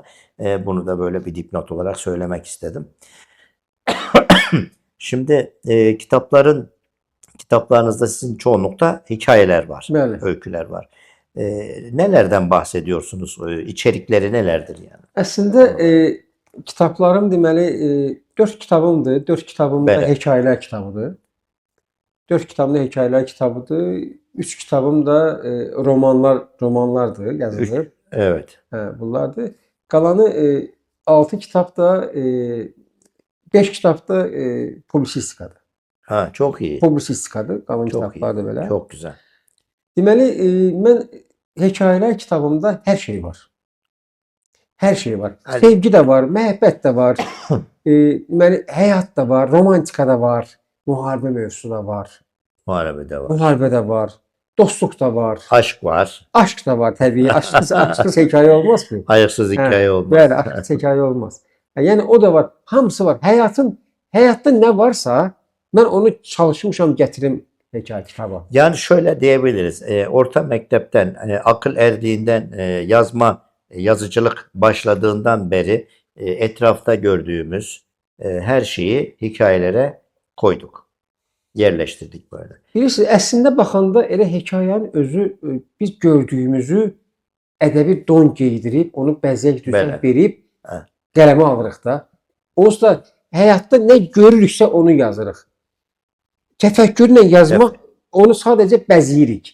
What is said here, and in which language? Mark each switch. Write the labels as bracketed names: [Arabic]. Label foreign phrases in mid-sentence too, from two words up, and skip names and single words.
[Turkish] Bunu da böyle bir dipnot olarak söylemek istedim. Şimdi kitaplarınızda sizin çoğunlukta hikayeler var, [Azerbaijani] Bəli. [Turkish] öyküler var. Nelerden bahsediyorsunuz? İçerikleri nelerdir yani? [Azerbaijani] Əslində kitablarım deməli 4 kitabımdır. 4 kitabım da Bəli. hekayələr kitabıdır. 4 kitabım da hekayələr kitabıdır. Üç kitabım da romanlardır, yazılır. [Turkish] Evet. [Azerbaijani] Bunlardır. Qalanı 6 kitab da 5 kitab da publisistikadır. [Turkish] Ha, çok iyi. [Azerbaijani] Publisistikadır. Qalan [Turkish] Çok iyi. [Azerbaijani] kitablar da belə. [Turkish] Çok güzel. [Azerbaijani] Deməli, mən hekayələr kitabımda hər şey var. Hər şey var. Hər- Sevgi də var, məhəbbət də var. Deməli, həyat da var, romantika da var, müharibə mövzusu da var. [Turkish] Muharebede var. [Azerbaijani] Müharibə də var, dostluq da var, [Turkish] Aşk var. [Azerbaijani] aşk da var təbii. Aşksız hekayə olmaz ki. [Turkish] Hayırsız hikaye olmaz. [Azerbaijani] Bəli, aşksız hekayə olmaz. Yəni o da var, hamısı var. Həyatda nə varsa mən onu çalışmışam gətirim hekayə kitaba. [Turkish] Yani şöyle diyebiliriz. Orta mektepten akıl erdiğinden yazıcılık başladığından beri etrafta gördüğümüz her şeyi hikayelere koyduk. Yerleştirdik böyle. [Azerbaijani] Bilirsiniz, əslində baxanda elə hekayənin özü biz gördüyümüzü ədəbi don geydirib, onu bəzək düzən Belə. verib Hə. qələmə alırıq da. Onsuz da həyatda nə görürüksə onu yazırıq. Təfəkkürlə yazmaq onu sadəcə bəzəyirik.